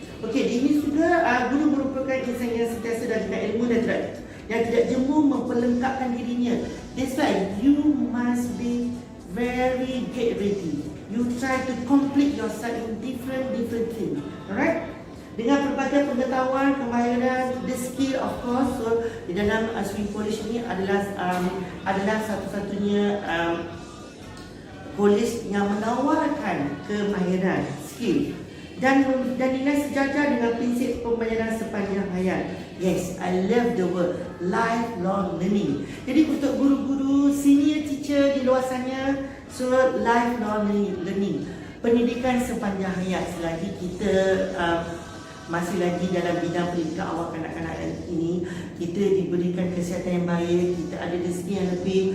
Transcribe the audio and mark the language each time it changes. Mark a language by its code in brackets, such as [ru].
[ms] Okey, ini juga guru merupakan insan yang sentiasa dengan ilmu dan yang tidak jemu memperlengkapkan dirinya. [en] That's why you must be very get ready. You try to complete yourself in different things. Alright? [ms] Dengan pelbagai pengetahuan, kemahiran, [en] the skill of course. [ms] So di dalam Swing College ini adalah satu-satunya college yang menawarkan kemahiran, skill dan nilai sejajar dengan prinsip pembayaran sepanjang hayat. [en] Yes, I love the word lifelong learning. [ms] Jadi untuk guru-guru, senior teacher di luar sana, so lifelong learning, pendidikan sepanjang hayat. Selagi kita masih lagi dalam bidang pendidikan awal kanak-kanak ini, kita diberikan kesihatan yang baik, kita ada rezeki yang lebih.